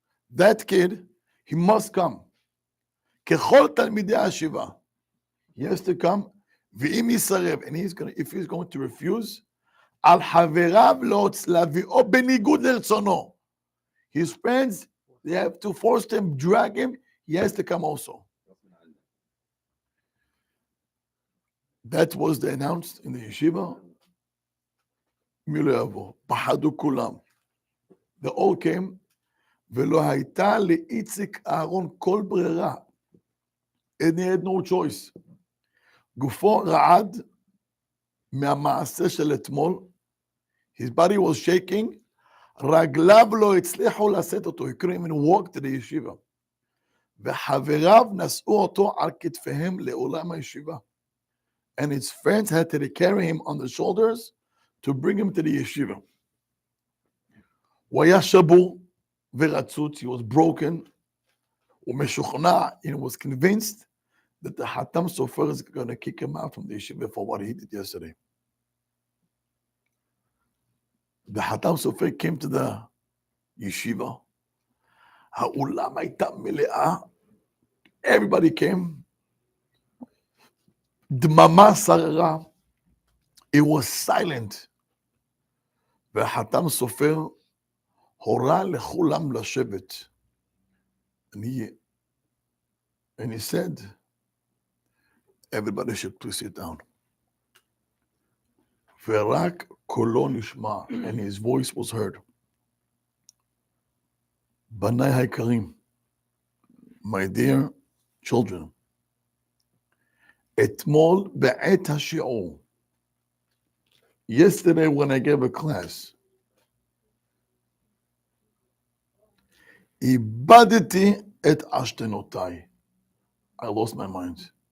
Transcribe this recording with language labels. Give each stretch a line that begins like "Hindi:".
English: That kid, he must come.
Hebrew: ככל תלמידי הישיבה,
English: he has to come,
Hebrew: ואם יסרב,
English: and if he's going to refuse,
Hebrew: על חבריו להביאו בניגוד לרצונו.
English: His friends, they have to force him, drag him, he has to come also. That was the announced in the yeshiva.
Hebrew: פחדו כולם.
English: They all came,
Hebrew: ולא הייתה לאיציק אהרון כל ברירה.
English: And he had no choice.
Hebrew: גופו רעד מהמעשה של אתמול.
English: His body was shaking.
Hebrew: רגליו לא הצליחו לשאת אותו.
English: He couldn't even walk to the yeshiva.
Hebrew: וחבריו נשאו אותו על כתפיהם לעולם הישיבה.
English: And his friends had to carry him on the shoulders to bring him to the yeshiva.
Hebrew: הוא היה שבור ורצוץ.
English: He was broken.
Hebrew: ומשוכנע,
English: and was convinced that the Chatam Sofer is going to kick him out from the yeshiva for what he did yesterday. The Chatam Sofer came to the yeshiva.
Hebrew: האולם הייתה מלאה.
English: Everybody came.
Hebrew: דממה שררה.
English: It was silent.
Hebrew: והחתם סופר הורה לכולם לשבת.
English: And he said, everybody should please sit down.
Hebrew: ורק קולו נשמע,
English: and his voice was heard.
Hebrew: בניי היקרים,
English: my dear children,
Hebrew: אתמול בעת השיעור,
English: yesterday when I gave a class,
Hebrew: איבדתי את עשתונותיי.
English: I lost my mind.